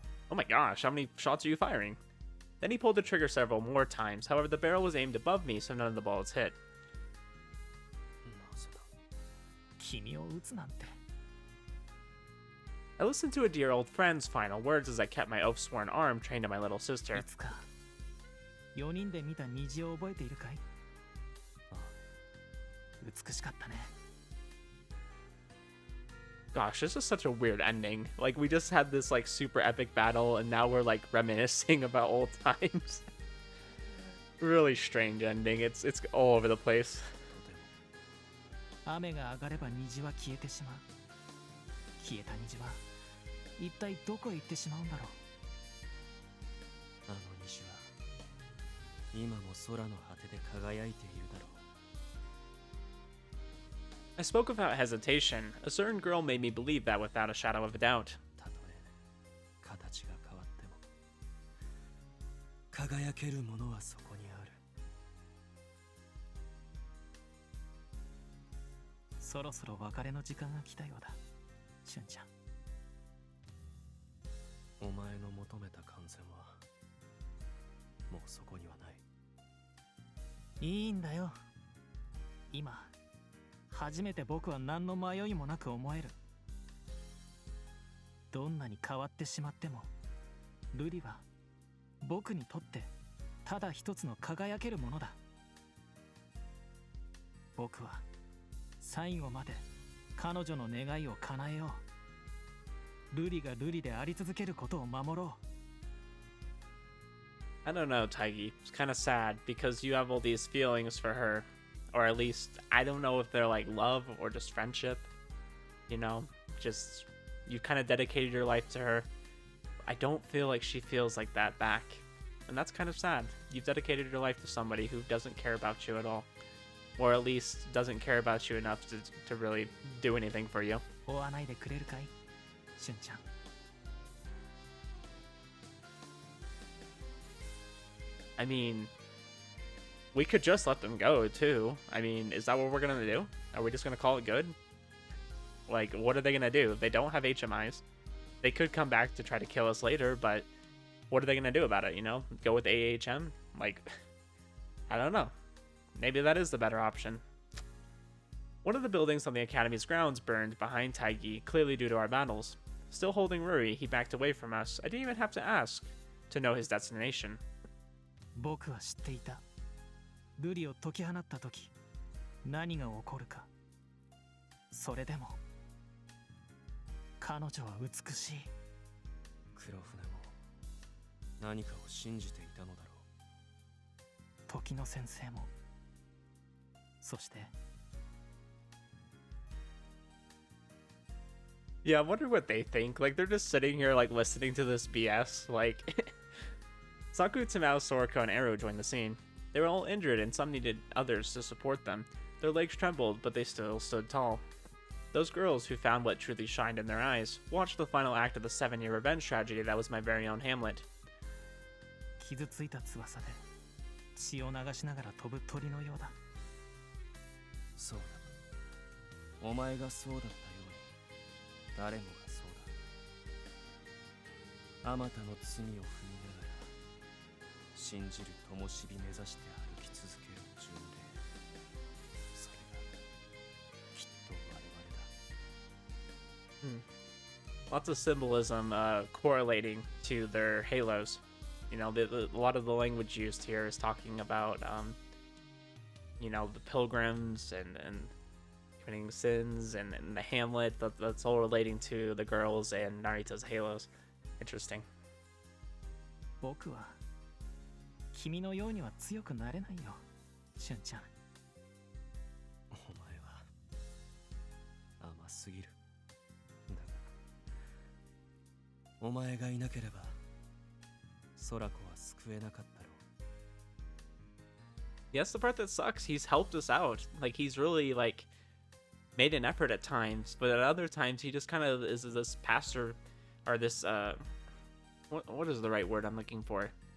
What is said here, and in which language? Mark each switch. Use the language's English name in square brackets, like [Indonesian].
[English] Oh my gosh, how many shots are you firing? Then he pulled the trigger several more times. However, the barrel was aimed above me, so none of the bullets hit. [Japanese] なぜだ君を撃つなんて [English] I listened to a dear old friend's final words as I kept my oath-sworn arm trained to my little sister. [Japanese] いつか4人で見た虹を覚えているかい美しかったね [English] Gosh, this is such a weird ending. Like, we just had this, like, super epic battle, and now we're, like, reminiscing about old times. Really strange ending. It's all over the place. [Japanese] とても雨が上がれば虹は消えてしまう消えた虹は一体どこへ行ってしまうんだろうあの虹は今も空の果てで輝いているだろう [English] I spoke without hesitation. A certain girl made me believe that without a shadow of a doubt. [Japanese] たとえ形が変わっても輝けるものはそこにあるそろそろ別れの時間が来たようだしゅんちゃんお前の求めた完全はもうそこにはないいいんだよ今初めて僕は何の迷いもなく思えるどんなに変わってしまってもルリは僕にとってただ一つの輝けるものだ僕は最後まで彼女の願いを叶えようルリがルリであり続けることを守ろう [English] I don't know, Taggy. It's kind of sad because you have all these feelings for her. Or at least, I don't know if they're like love or just friendship. You know, just you kind of dedicated your life to her. I don't feel like she feels like that back. And that's kind of sad. You've dedicated your life to somebody who doesn't care about you at all. Or at least doesn't care about you enough to really do anything for you. [Japanese] 追わないでくれるかいしゅんちゃん [English] I mean, we could just let them go, too. I mean, is that what we're gonna do? Are we just gonna call it good? Like, what are they gonna do? They don't have HMIs. They could come back to try to kill us later, but what are they gonna do about it, you know? Go with AHM? Like, I don't know. Maybe that is the better option. One of the buildings on the Academy's grounds burned behind Taggy, clearly due to our battles. Still holding Ruri, he backed away from us. I didn't even have to ask to know his destination. [Japanese] 僕は知っていたルリを解き放った時何が起こるかそれでも彼女は美しい黒船も何かを信じていたのだろう時の先生もそして [English] Yeah, I wonder what they think. Like, they're just sitting here, like, listening to this BS. Like, Saku, Tamao, Soriko, and Ero joined the scene. They were all injured, and some needed others to support them. Their legs trembled, but they still stood tall. Those girls who found what truly shined in their eyes watched the final act of the 7-year revenge tragedy that was my very own Hamlet. [Japanese] 傷ついた翼で血を流しながら飛ぶ鳥のようだそうだお前がそうだったように誰もがそうだあまたの罪を踏みながら信じる灯火目指して歩き続ける巡礼それがきっと我々だ [English] Lots of symbolism correlating to their halos. You know, a lot of the language used here is talking about, you know, the pilgrims and committing sins and the Hamlet. That's all relating to the girls and Narita's halos. Interesting. [Japanese] 僕は君のようには強くなれないよしゅんちゃんお前は甘すぎるだがお前がいなければ空子は救えなかったろう [English] Yes, the part that sucks, he's helped us out. Like, he's really, like, made an effort at times, but at other times he just kind of is this pastor, or this, what is the right word I'm looking for?